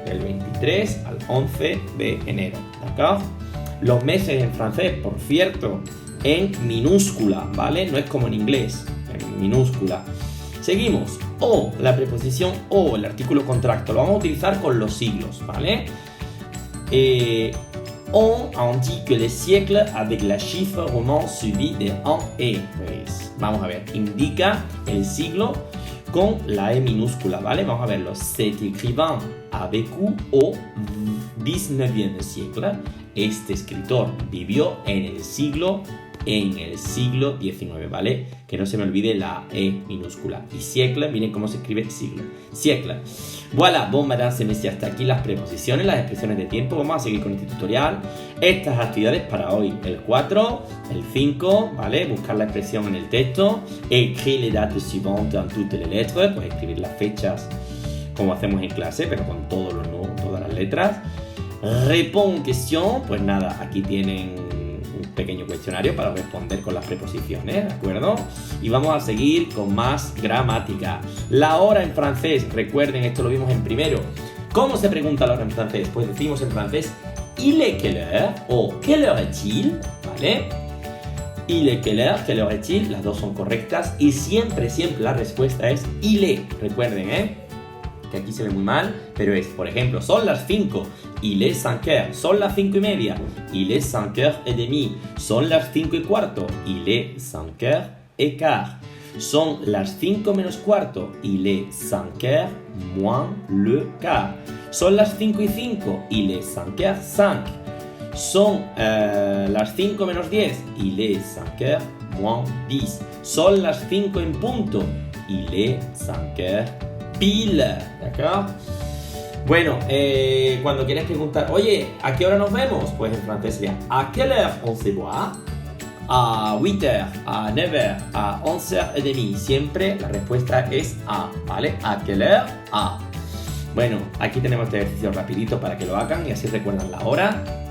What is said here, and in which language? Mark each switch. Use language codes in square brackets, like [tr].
[es] Del 23 al 11 de enero, ¿d'accord? Los meses en francés, por cierto, en minúscula, ¿vale? No es como en inglés, en minúscula. Seguimos. O, la preposición o, el artículo contracto, lo vamos a utilizar con los siglos, ¿vale? [fr] On indique les siècles avec la chiffre roman suivi de en e. [es] Pues, vamos a ver, indica el siglo con la E minúscula, ¿vale? Vamos a verlo. [fr] Cet écrivain a vécu au 19e siècle. [es] Este escritor vivió en el siglo XIX, ¿vale? Que no se me olvide la E minúscula. Y siècle, miren cómo se escribe siglo. Siècle. [fr] Voilà, bon, madame, [es] se me decía hasta aquí las preposiciones, las expresiones de tiempo. Vamos a seguir con este tutorial. Estas actividades para hoy, el 4, el 5, ¿vale? Buscar la expresión en el texto. [fr] Écrire les dates suivantes en toutes les lettres, [es] pues escribir las fechas como hacemos en clase, pero con todas las letras. Répond question, pues nada, aquí tienen un pequeño cuestionario para responder con las preposiciones, ¿de acuerdo? Y vamos a seguir con más gramática. La hora en francés, recuerden, esto lo vimos en primero. ¿Cómo se pregunta la hora en francés? Pues decimos en francés, [fr] il est quelle heure [es] o [fr] quelle heure est-il, [es] ¿vale? [fr] Il est quelle heure est-il, [es] las dos son correctas y siempre la respuesta es il est, recuerden, que aquí se ve muy mal, pero es, por ejemplo, son las 5, [fr] il est 5 heures, [es] son las 5 y media, [fr] il est 5 heures et demie, [es] son las 5 y cuarto, [fr] il est 5 heures et quart, [es] son las 5 menos cuarto, il est 5 heures [fr] moins le quart, [es] son las 5 y 5, [fr] il est 5 heures 5, [es] son las 5 menos 10, [fr] il est 5 heures moins 10, [es] son las 5 en punto, [fr] il est 5 heures pile, ¿d'accord? [es] Bueno, cuando quieres preguntar, oye, ¿a qué hora nos vemos? Pues en francés sería, [fr] ¿a quelle heure on se voit? A 8h, a 9h, a 11h et demie. [es] Siempre la respuesta es a, ¿vale? ¿A quelle heure? A. Bueno, aquí tenemos este ejercicio rapidito para que lo hagan y así recuerdan la hora.